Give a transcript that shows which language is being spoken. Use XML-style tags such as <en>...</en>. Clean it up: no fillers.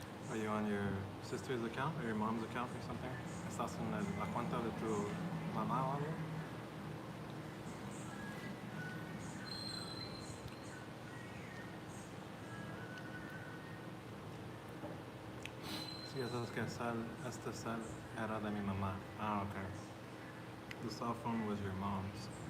<en>Are you on your sister's account or your mom's account or something?</en> <es>¿Estás en la cuenta de tu mamá o algo? Sí, eso es que este cel era de mi mamá.</es> <en>Ah, okay. The cell phone was your mom's.</en>